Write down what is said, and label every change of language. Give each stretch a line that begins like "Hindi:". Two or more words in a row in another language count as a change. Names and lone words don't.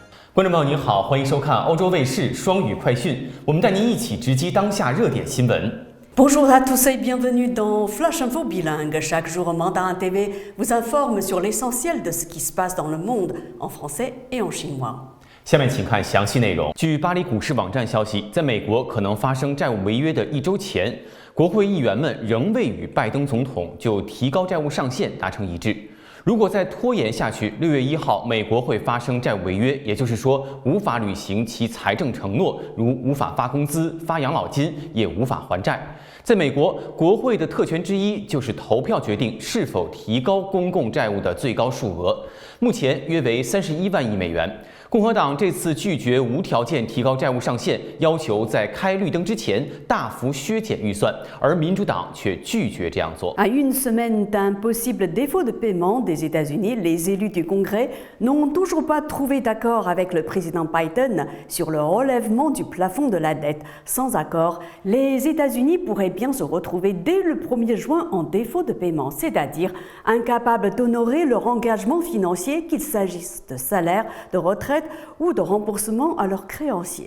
Chinese: 观众朋友您好，欢迎收看欧洲卫视双语快讯，我们带您一起直击当下热点新闻。
French: Bonjour à tous et bienvenue dans Flash Info Bilingue. Chaque jour, Mandarin TV vous informe sur l'essentiel de ce qui se passe dans le monde en français et en chinois.
Chinese: 下面请看详细内容。据巴黎股市网站消息，在美国可能发生债务违约的一周前，国会议员们仍未与拜登总统就提高债务上限达成一致。如果再拖延下去，6月1号美国会发生债务违约，也就是说无法履行其财政承诺，如无法发工资、发养老金，也无法还债。在美国，国会的特权之一就是投票决定是否提高公共债务的最高数额，目前约为31万亿美元。共和党这次拒绝无条件提高债务上限，要求在开绿灯之前大幅削减预算，而民主党却拒绝这样做。
French: À une semaine d'un possible défaut de paiement des États-Unis, les élus du Congrès n'ont toujours pas trouvé d'accord avec le président Biden sur le relèvement du plafond de la dette. Sans accord, les États-Unis pourraient bien se retrouver dès le 1er juin en défaut de paiement, c'est-à-dire incapables d'honorer leur engagement financier, qu'il s'agisse de salaire, de retraite ou de remboursement à leurs créanciers.